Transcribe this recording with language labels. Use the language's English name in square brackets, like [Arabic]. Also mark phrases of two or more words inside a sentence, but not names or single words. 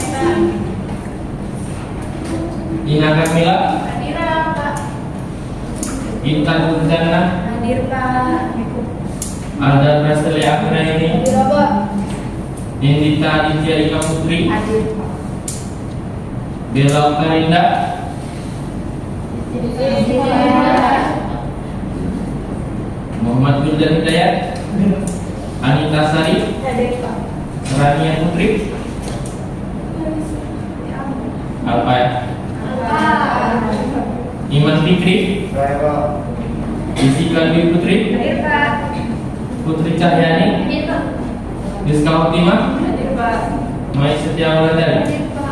[Indonesian] Ina Kamila, Intan Nurjana, Alda Prasteli Akhiraini, Indita Aditya Ika Putri, Bella Karinda, Muhammad Wildan Hidayat, Anita Sari, Rania Putri, apa ya? Iman Fikri, Jessica Dwi Putri, Putri Cahyani, Rizka Optima, Mai Setia Wulandari.